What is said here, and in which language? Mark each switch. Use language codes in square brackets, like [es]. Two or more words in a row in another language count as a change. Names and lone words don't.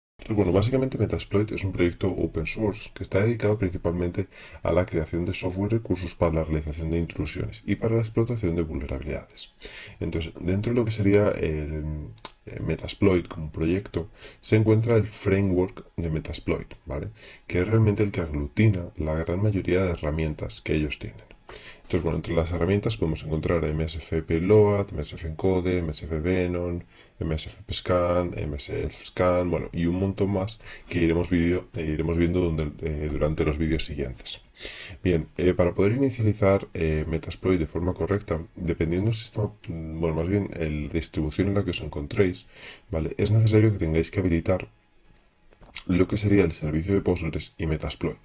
[es] Entonces, bueno, básicamente Metasploit es un proyecto [en] open source [es] que está dedicado principalmente a la creación de software recursos para la realización de intrusiones y para la explotación de vulnerabilidades. Entonces, dentro de lo que sería el Metasploit como proyecto, se encuentra el framework de Metasploit, ¿vale? Que es realmente el que aglutina la gran mayoría de herramientas que ellos tienen. Entonces, bueno, entre las herramientas podemos encontrar MSF Payload, MSF Encode, MSF Venom, MSF Scan, MSF Scan, bueno, y un montón más que iremos viendo durante los vídeos siguientes. Bien, para poder inicializar Metasploit de forma correcta, dependiendo del sistema, bueno, más bien la distribución en la que os encontréis, ¿vale? Es necesario que tengáis que habilitar lo que sería el servicio de Postgres y Metasploit.